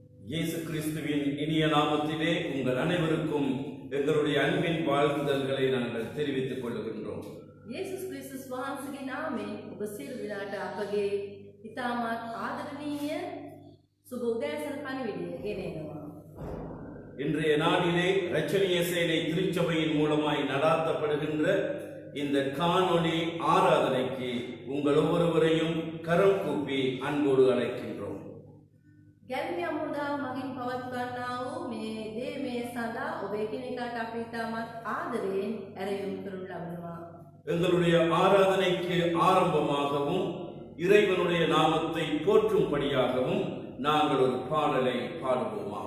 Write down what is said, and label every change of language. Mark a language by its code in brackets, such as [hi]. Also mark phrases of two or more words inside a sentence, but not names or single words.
[ta] இயேசு கிறிஸ்துவின் இனிய நாமத்திலே உங்கள் அனைவருக்கும் எங்களுடைய அன்பின் வாழ்த்துதல்களை நாங்கள் தெரிவித்துக் கொள்கின்றோம். [si] යේසුස් ක්‍රිස්තුස් වහන්සේගේ නාමයෙන් ඔබ සියලු දෙනාට අපගේ ඉතාමත් ආදරණීය සුබ උදෑසන පණිවිඩය ගෙනෙනවා. [ta] இன்றைய நாளிலே இரட்சணிய சேனை திருச்சபையின் மூலமாய் நடாத்தப்படுகின்ற இந்த காணொளி ஆராதனைக்கு உங்கள் ஒவ்வொருவரையும் கரம் கூப்பி அன்போடு அழைக்கின்றோம். [si] ගැල්මිය මුදාව මගින් පවත්වන්නා වූ මේ දේමය සඳහා ඔබ එකිනෙකාට අපි ඉතාමත් ආදරයෙන් ඇරයුම් කරනු ලබනවා. [ta] எங்களுடைய ஆராதனைக்கு ஆரம்பமாகவும் இறைவனுடைய நாமத்தை போற்றும்படியாகவும் நாங்கள் ஒரு பாடலை பாடுவோமாக.